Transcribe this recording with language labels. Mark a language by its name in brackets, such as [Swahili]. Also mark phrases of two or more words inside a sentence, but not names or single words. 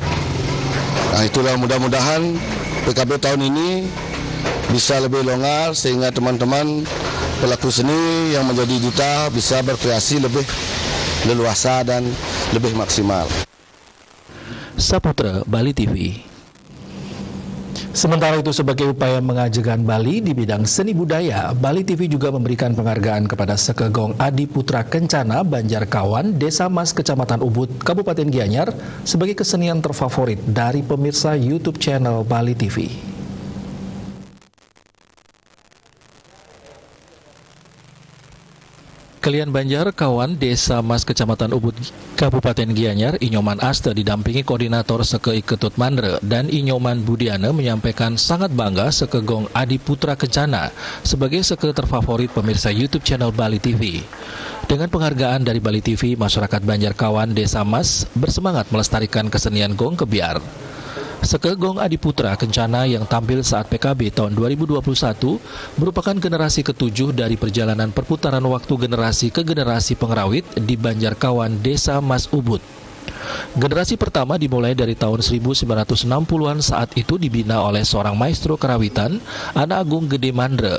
[Indonesian] Nah, itulah mudah-mudahan PKB tahun ini bisa lebih longgar sehingga teman-teman pelaku seni yang menjadi duta bisa berkreasi lebih leluasa dan lebih maksimal. Saputra, Bali TV. Sementara itu, sebagai upaya mengajegan Bali di bidang seni budaya, Bali TV juga memberikan penghargaan kepada Seke Gong Adi Putra Kencana Banjar Kawan, Desa Mas, Kecamatan Ubud, Kabupaten Gianyar sebagai kesenian terfavorit dari pemirsa YouTube channel Bali TV. Kalian Banjar Kawan Desa Mas Kecamatan Ubud Kabupaten Gianyar, Inyoman Asta didampingi Koordinator Seke Iketut Mandre dan Inyoman Budiana menyampaikan sangat bangga Seke Gong Adi Putra Kencana sebagai Seke terfavorit pemirsa YouTube channel Bali TV. Dengan penghargaan dari Bali TV, masyarakat Banjar Kawan Desa Mas bersemangat melestarikan kesenian gong kebiar. Seke Gong Adi Putra Kencana yang tampil saat PKB tahun 2021 merupakan generasi ke-7 dari perjalanan perputaran waktu generasi ke generasi pengrawit di Banjar Kawan Desa Mas Ubud. Generasi pertama dimulai dari tahun 1960-an, saat itu dibina oleh seorang maestro kerawitan, Ana Agung Gede Mandre.